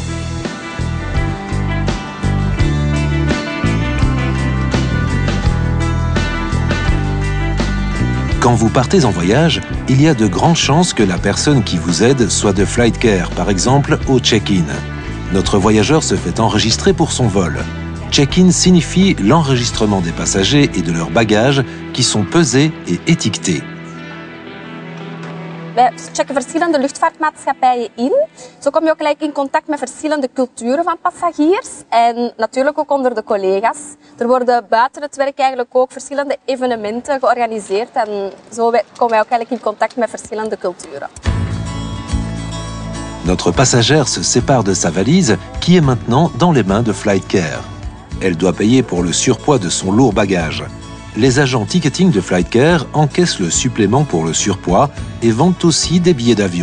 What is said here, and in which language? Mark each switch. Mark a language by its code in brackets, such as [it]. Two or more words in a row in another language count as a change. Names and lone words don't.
[fr] Quand vous partez en voyage, il y a de grandes chances que la personne qui vous aide soit de Flightcare, par exemple au check-in. Notre voyageur se fait enregistrer pour son vol. Check-in signifie l'enregistrement des passagers et de leurs bagages qui sont pesés et étiquetés. [nl] Wij checken verschillende luchtvaartmaatschappijen in. Zo kom je ook gelijk in contact met verschillende culturen van passagiers. En natuurlijk ook onder de collega's. Er worden buiten het werk eigenlijk ook verschillende evenementen georganiseerd. En zo komen wij ook eigenlijk in contact met verschillende culturen. [fr] Notre passagère se sépare de sa valise qui est maintenant dans les mains de Flightcare. Elle doit payer pour le surpoids de son lourd bagage. Les agents ticketing de Flightcare encaissent le supplément pour le surpoids et vendent aussi des billets d'avion.